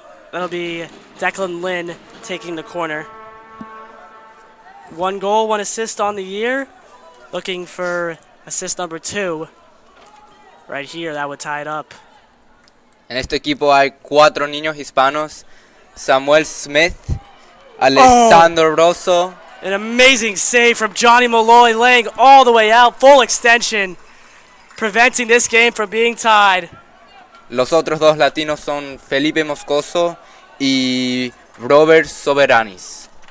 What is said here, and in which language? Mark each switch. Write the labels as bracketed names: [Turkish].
[English] That'll be Declan Lynn taking the corner. 1 goal, 1 assist on the year. Looking for assist number 2. Right here, that would tie it up. [Spanish] En este equipo hay 4 niños hispanos. Samuel Smith, Alessandro Rosso. [English] An amazing save from Johnny Malloy, laying all the way out, full extension, preventing this game from being tied. [Spanish] Los otros 2 latinos son Felipe Moscoso y Robert Soberanis.